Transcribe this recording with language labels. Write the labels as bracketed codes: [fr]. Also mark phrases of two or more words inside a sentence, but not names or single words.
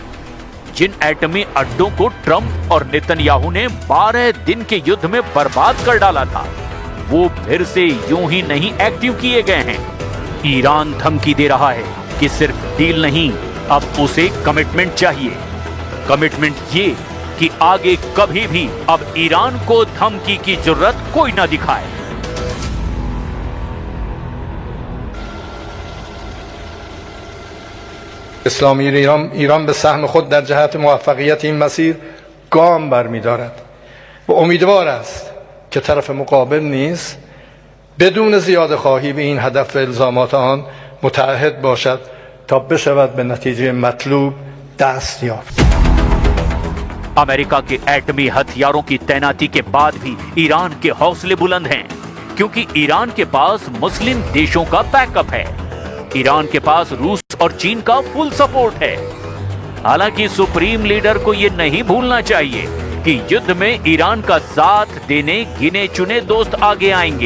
[hi] जिन एटमी अड्डों को ट्रंप और नेतन्याहू ने 12 दिन के युद्ध में बर्बाद कर डाला था, वो फिर से यूं ही नहीं एक्टिव किए गए हैं। ईरान धमकी दे रहा है कि सिर्फ डील नहीं, अब उसे कमिटमेंट चाहिए। कमिटमेंट ये कि आगे कभी भी अब ईरान को धमकी की जरूरत कोई ना दिखाए। [fa] اسلامی ایران به سهم خود در جهت موفقیت این مسیر گام برمی‌دارد و امیدوار است که طرف مقابل نیز بدون زیاده‌خواهی به این هدف و الزامات آن متعهد باشد تا بشود به نتیجه مطلوب دست یافت. [hi] अमेरिका के एटमी हथियारों की तैनाती के बाद भी ईरान के हौसले बुलंद हैं, क्योंकि ईरान के पास मुस्लिम देशों का बैकअप है। ईरान के पास रूस और चीन का [en] full support [hi] है। हालांकि सुप्रीम लीडर को यह नहीं भूलना चाहिए कि युद्ध में ईरान का साथ देने गिने चुने दोस्त आगे आएंगे।